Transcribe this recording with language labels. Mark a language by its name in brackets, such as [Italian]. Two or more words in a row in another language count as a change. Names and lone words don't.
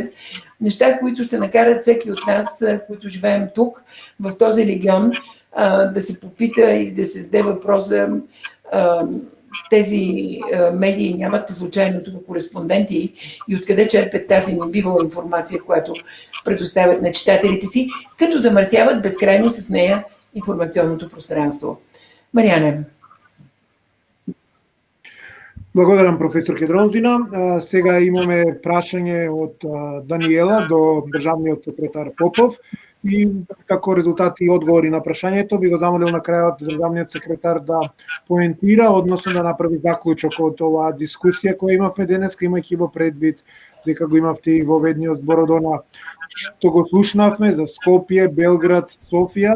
[Bulgarian] Неща, които ще накарат всеки от нас, които живеем тук, в този регион, да се попита или да се зададе въпроса. Тези медии нямат случайно тук кореспонденти и откъде черпят тази небивала информация, която предоставят на читателите си, като замърсяват безкрайно с нея информационното пространство. [Macedonian] Маријане. Благодарам, професор Кедронзина. Сега имаме прашање од Даниела до државниот секретар Попов и како резултати и одговори на прашањето би го замолил на крајот државниот секретар да поентира, односно да направи заклучок од оваа дискусија која имавме денеска, имајќи во предвид дека го имавте и во ведниот збор од она што го слушнавме за Скопје, Белград, Софија.